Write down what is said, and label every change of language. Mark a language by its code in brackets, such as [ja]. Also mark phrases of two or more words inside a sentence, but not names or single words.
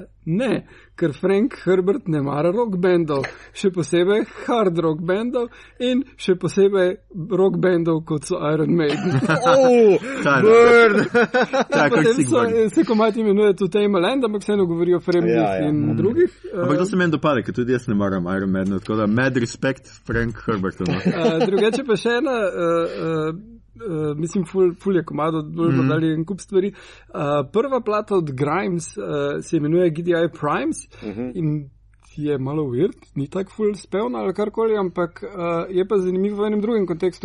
[sl] Ne, ker Frank Herbert ne mara rock bandov, še posebej [en] hard rock [sl] bandov in še posebej rock bandov, kot so Iron Maiden. Burn! Potem se komad imenuje To Tame a Land, ampak vseeno govorijo o Fremnih in drugih. Ampak to se meni dopade, ker tudi jaz ne maram Iron Maiden, tako da [en] mad respect [sl] Frank Herbertu. Drugače pa še ena, mislim, ful je komado, bomo dali en kup stvari. Prva plata od Grimes se imenuje GDI Primes in je malo weird, ni tak ful spevna ali karkoli, ampak je pa zanimivo v enem drugem kontekstu.